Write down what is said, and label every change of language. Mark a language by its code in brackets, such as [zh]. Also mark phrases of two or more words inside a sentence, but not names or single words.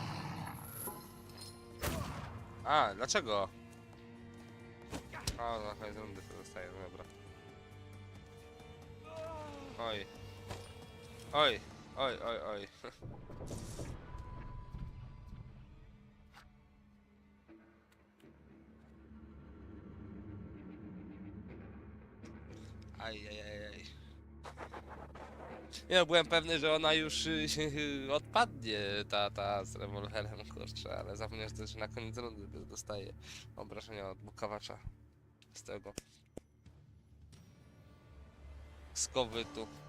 [pl] A, dlaczego? A, na koniec rundy to zostaje, no dobra. Oj. Oj, oj, oj, oj. Aj, aj, aj, aj. Nie no, byłem pewny, że ona już odpadnie, ta z rewolwerem, kurczę, ale zapomniałem, że też na koniec rundy dostaje obrażenia od bukawacza z tego skowytu.